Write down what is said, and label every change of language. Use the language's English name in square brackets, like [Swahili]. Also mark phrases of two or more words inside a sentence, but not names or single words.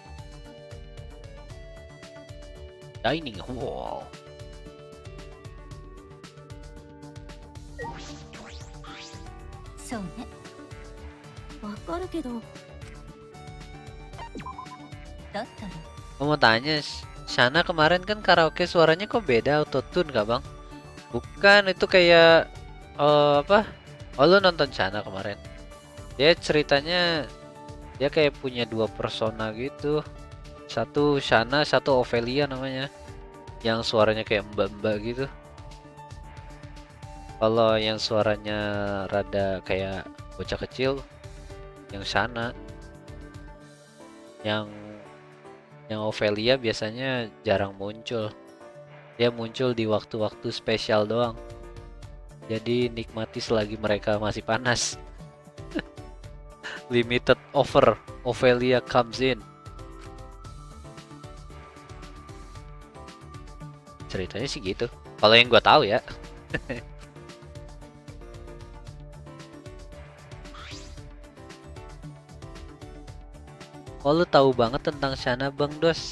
[English] Dining hall. So, [Japanese] わかるけど、だったら [Indonesian] Aku mau tanya, Shana kemarin kan karaoke suaranya kok beda autotune kah bang? Bukan, itu kayak apa? Oh lu nonton Shana kemarin? Dia ceritanya dia kayak punya dua persona gitu. Satu Shana, satu Ophelia namanya. Yang suaranya kayak mbak-mbak gitu. Kalau yang suaranya rada kayak bocah kecil, yang Shana. Yang Ophelia biasanya jarang muncul. Dia muncul di waktu-waktu spesial doang. Jadi nikmati selagi mereka masih panas. [English] Limited offer, Ophelia comes in. [Indonesian] Ceritanya sih gitu. Kalau yang gua tahu ya. Oh lu tahu banget tentang Shana Bang Dos?